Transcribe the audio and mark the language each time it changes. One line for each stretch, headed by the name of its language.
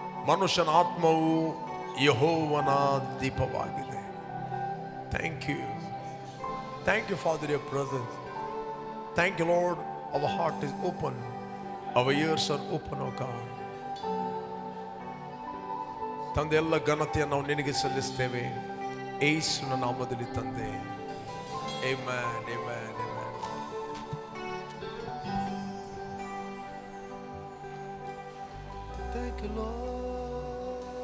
Kannada: ಮನುಷ್ಯನ ಆತ್ಮವು ಯೆಹೋವನ ದೀಪವಾಗಿದೆ.
English: Thank you, thank you father your presence. Thank you Lord, our heart is open, our ears are open, O God.
Kannada: ತಂದೆ, ಎಲ್ಲ ಘನತೆಯನ್ನು ನಾವು ನಿನಗೆ ಸಲ್ಲಿಸ್ತೇವೆ ಯೇಸುವಿನ ನಾಮದಲ್ಲಿ ತಂದೆ. Amen, amen, amen.
English: Thank you Lord.